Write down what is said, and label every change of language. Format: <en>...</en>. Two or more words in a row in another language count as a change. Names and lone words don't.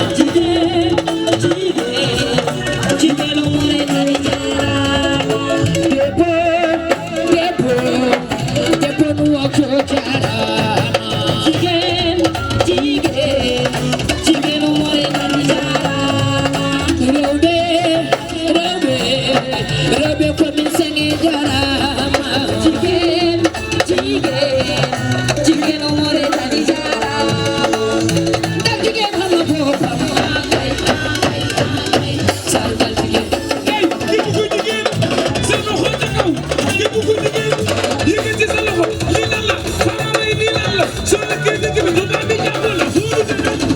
<wo>Jigéen, jigéen, jigéenu Mauritanie jaaraama.</wo> <ff>Debbo, debbo, debbo nu wokko jaaraama. Jigéen, jigéen, jigéenu Mauritanie jaaraama. Rewɓe, Rewɓe, rewɓe ko min sangi jarama.</ff> <wo>Jigéen, jigéen, jigéen</wo> <ff>o more tani jarama.</ff> <wo>Ndax jigéen xam nga boppam. Sargal jigéen. Hey, képp kuy jigéen, seen loxo ca kaw. Képp kuy jigéen, yëkkati sa loxo. Lii lan la? Sama may lii lan la? Soo nekkee dëgg bi, du daal di jàpp la. Foo du dëgg.</wo>